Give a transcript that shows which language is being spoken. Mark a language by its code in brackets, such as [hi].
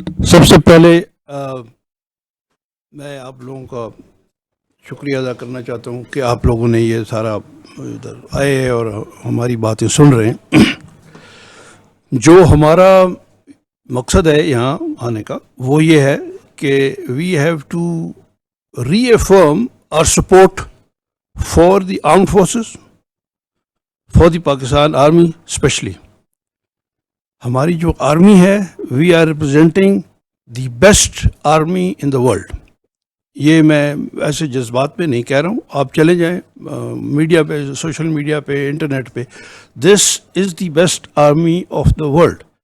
[ur] سب سے پہلے میں آپ لوگوں کا شکریہ ادا کرنا چاہتا ہوں کہ آپ لوگوں نے یہ سارا ادھر آئے ہیں اور ہماری باتیں سن رہے ہیں. جو ہمارا مقصد ہے یہاں آنے کا وہ یہ ہے کہ [en] We have to reaffirm our support for the armed forces for the Pakistan Army especially. [ur] ہماری جو آرمی ہے [en] We are representing the best army in the world. [ur] یہ میں ایسے جذبات میں نہیں کہہ رہا ہوں, آپ چلے جائیں میڈیا پہ, سوشل میڈیا پہ, انٹرنیٹ پہ. [en] This is the best army of the world.